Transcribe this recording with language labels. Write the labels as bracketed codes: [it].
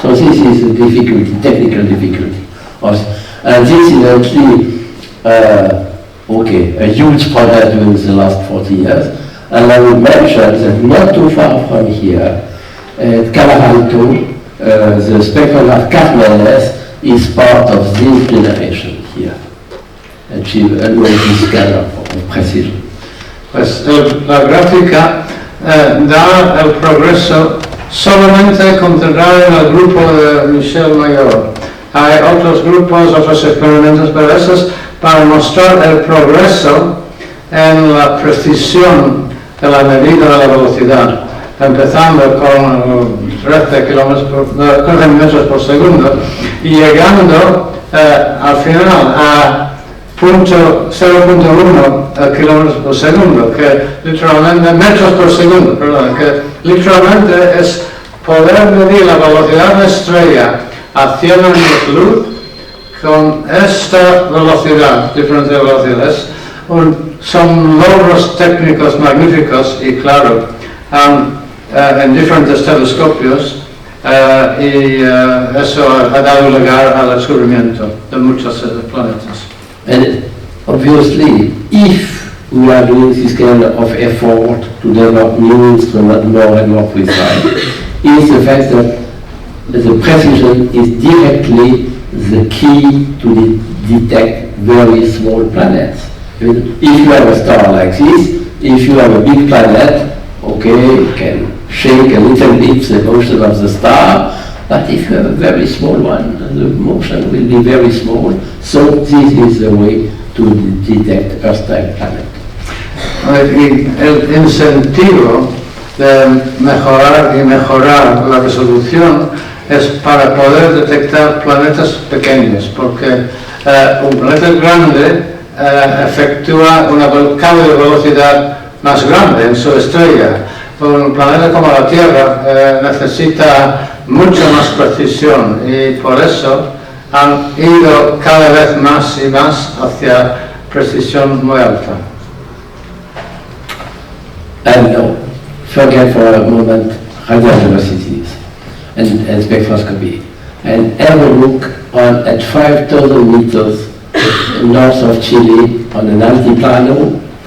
[en] So this is a difficulty, technical difficulty. And this is actually, a huge project during the last 40 years. And I would mention that not too far from here, at Calaralto, the spectrum of Carmenes is part of this generation here. Achieve always this kind of precision. [es] Pues la gráfica da el progreso solamente concentrado en el grupo de Michel Mayor. Hay otros grupos, otros experimentos, pero eso es para mostrar el progreso en la precisión de la medida de la velocidad, empezando con 13 metros por segundo y llegando al final a 0.1 kilómetros por segundo, que literalmente, metros por segundo, perdón, que literalmente es poder medir la velocidad de la estrella a 100 años luz con esta velocidad, diferencia de velocidades. Son logros técnicos magníficos y claro, en diferentes telescopios y eso ha dado lugar al descubrimiento de muchos planetas. [en] And obviously, if we are doing this kind of effort to develop new instruments more and more precise, is the fact that the precision is directly the key to detect very small planets. If you have a star like this, if you have a big planet, okay, you can shake a little bit the motion of the star, but if you have a very small one, the motion will be very small. So this is the way to detect Earth-type planet. [es] El incentivo de mejorar la resolución es para poder detectar planetas pequeños, porque un planeta grande efectúa un cambio de velocidad más grande en su estrella. Un planeta como la Tierra necesita mucha más precisión y por eso han ido cada vez más y más hacia precisión muy alta. [en] And now, forget for a moment radial velocities and spectroscopy, and have a look at 5,000 meters north of Chile on an altiplano,